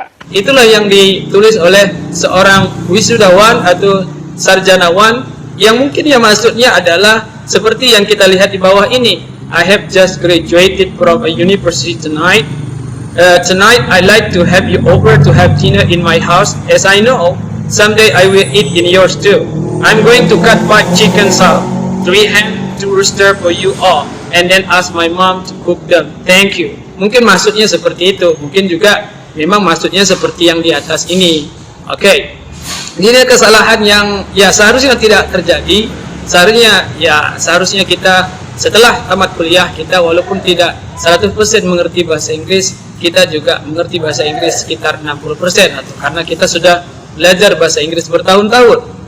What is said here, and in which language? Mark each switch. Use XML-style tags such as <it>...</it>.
<id>Itulah yang ditulis oleh seorang wisudawan atau sarjanawan, yang mungkin ya maksudnya adalah seperti yang kita lihat di bawah ini.</id> <en>I have just graduated from a university tonight. Tonight I'd like to have you over to have dinner in my house, as I know someday I will eat in yours too. I'm going to cut 5 chicken salad, 3 ham, 2 rooster for you all, and then ask my mom to cook them. Thank you.</en> <id>Mungkin maksudnya seperti itu. Mungkin juga memang maksudnya seperti yang di atas ini. Oke. Ini kesalahan yang ya seharusnya tidak terjadi. Seharusnya kita setelah tamat kuliah, kita walaupun tidak 100% mengerti bahasa Inggris, kita juga mengerti bahasa Inggris sekitar 60%, atau karena kita sudah belajar bahasa Inggris bertahun-tahun.</id>